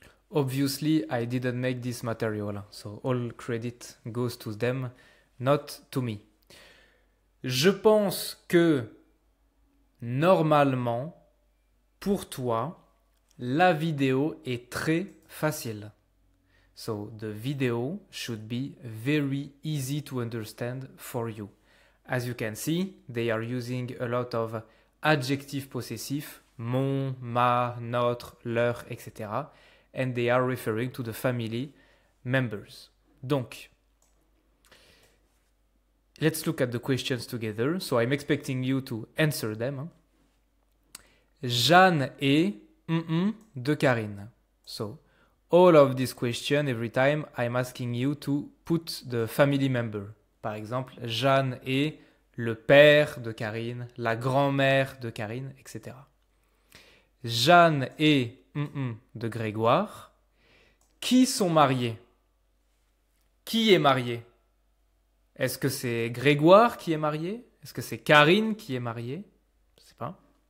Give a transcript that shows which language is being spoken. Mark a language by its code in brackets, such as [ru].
[en] Obviously, I didn't make this material, so all credit goes to them, not to me. [fr] Je pense que normalement, pour toi, la vidéo est très facile. [en] So the video should be very easy to understand for you. As you can see, they are using a lot of adjectifs possessifs, mon, ma, notre, leur, etc. And they are referring to the family members. Donc, let's look at the questions together. So I'm expecting you to answer them. [fr] Jeanne est de Karine. [en] So, all of these questions, every time I'm asking you to put the family member. [fr] Par exemple, Jeanne est le père de Karine, la grand-mère de Karine, etc. Jeanne est de Grégoire. Qui sont mariés? Qui est marié? Est-ce que c'est Grégoire qui est marié? Est-ce que c'est Karine qui est mariée? Je ne sais pas.